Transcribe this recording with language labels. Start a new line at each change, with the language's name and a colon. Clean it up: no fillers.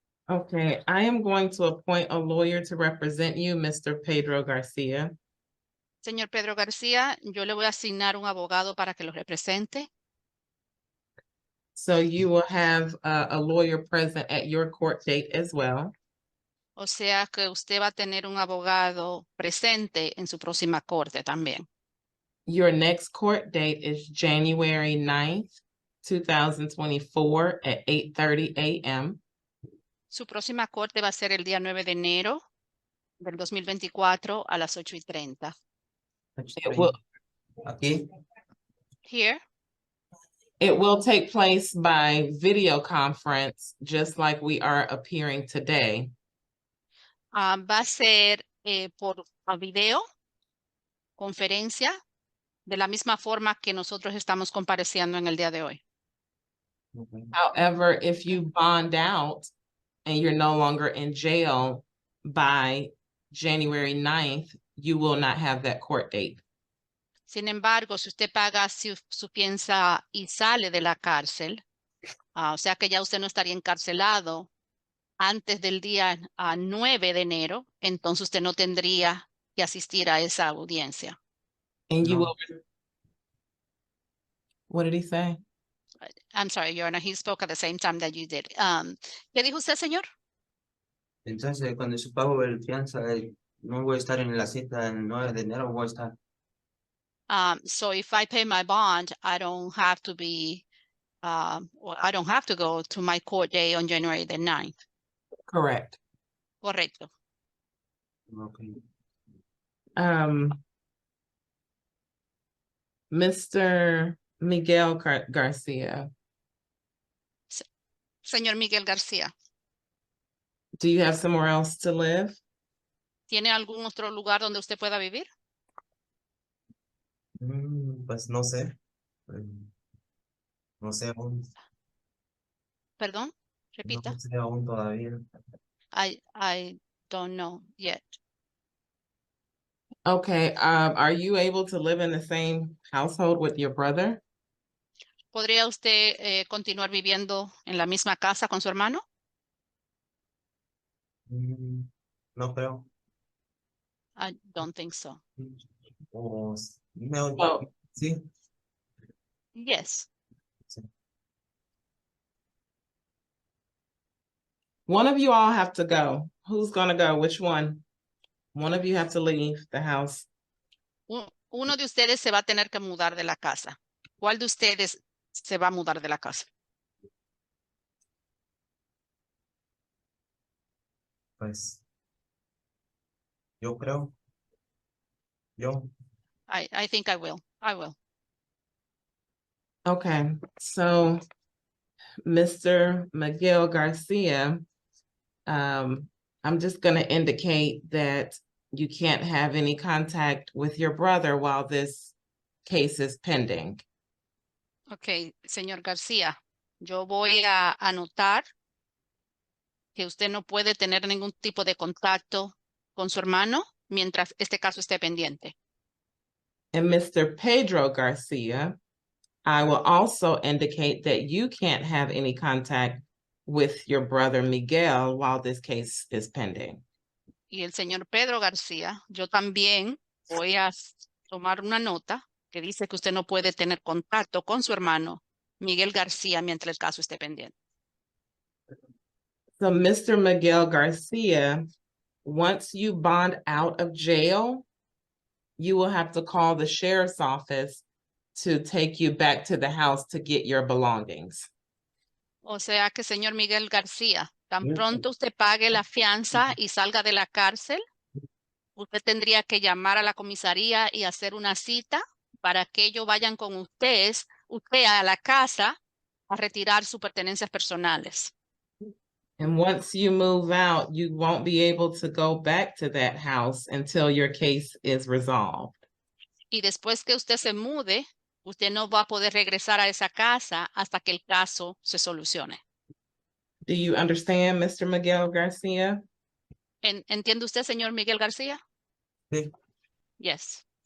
English: Okay, I am going to appoint a lawyer to represent you, Mr. Pedro Garcia.
Spanish: Señor Pedro García, yo le voy a asignar un abogado para que lo represente.
English: So you will have a lawyer present at your court date as well.
Spanish: O sea que usted va a tener un abogado presente en su próxima corte también.
English: Your next court date is January 9th, 2024 at 8:30 a.m.
Spanish: Su próxima corte va a ser el día 9 de enero del 2024 a las 8:30.
English: It will,
Spanish: Aquí.
English: Here, it will take place by video conference, just like we are appearing today.
Spanish: va a ser por video, conferencia, de la misma forma que nosotros estamos compareciendo en el día de hoy.
English: Okay. However, if you bond out and you're no longer in jail by January 9th, you will not have that court date.
Spanish: Sin embargo, si usted paga su fianza y sale de la cárcel, o sea que ya usted no estaría encarcelado antes del día 9 de enero, entonces usted no tendría que asistir a esa audiencia.
English: And you
Spanish: No.
English: will, what did he say? I'm sorry, Your Honor, he spoke at the same time that you did.
Spanish: ¿Qué dijo usted, señor? Entonces, cuando yo pago el fianza, no voy a estar en la cita el 9 de enero, voy a estar.
English: So if I pay my bond, I don't have to be, well, I don't have to go to my court day on January the 9th. Correct.
Spanish: Correcto.
English: Okay. Mr. Miguel Garcia,
Spanish: Señor Miguel García,
English: do you have somewhere else to live?
Spanish: ¿tiene algún otro lugar donde usted pueda vivir? Pues no sé. No sé aún. Perdón, repita. No sé aún todavía.
English: I don't know yet. Okay, are you able to live in the same household with your brother?
Spanish: ¿Podría usted continuar viviendo en la misma casa con su hermano? No creo.
English: I don't think so. O Oh.
Spanish: sí.
English: Yes. One of you all have to go. Who's gonna go? Which one? One of you have to leave the house. Uno de ustedes se va a tener que mudar de la casa. ¿Cuál de ustedes se va a mudar de la casa? Pues yo creo. Yo. I think I will. I will. Okay, so Mr. Miguel Garcia, I'm just gonna indicate that you can't have any contact with your brother while this case is pending.
Spanish: Ok, señor García, yo voy a anotar que usted no puede tener ningún tipo de contacto con su hermano mientras este caso esté pendiente.
English: And Mr. Pedro Garcia, I will also indicate that you can't have any contact with your brother Miguel while this case is pending.
Spanish: Y el señor Pedro García, yo también voy a tomar una nota que dice que usted no puede tener contacto con su hermano Miguel García mientras el caso esté pendiente.
English: So Mr. Miguel Garcia, once you bond out of jail, you will have to call the sheriff's office to take you back to the house to get your belongings.
Spanish: O sea que, señor Miguel García, tan pronto usted pague la fianza y salga de la cárcel, usted tendría que llamar a la comisaría y hacer una cita para que ellos vayan con usted a la casa a retirar sus pertenencias personales.
English: And once you move out, you won't be able to go back to that house until your case is resolved.
Spanish: Y después que usted se mude, usted no va a poder regresar a esa casa hasta que el caso se solucione.
English: Do you understand, Mr. Miguel Garcia?
Spanish: ¿Entiende usted, señor Miguel García? Sí.
English: Yes.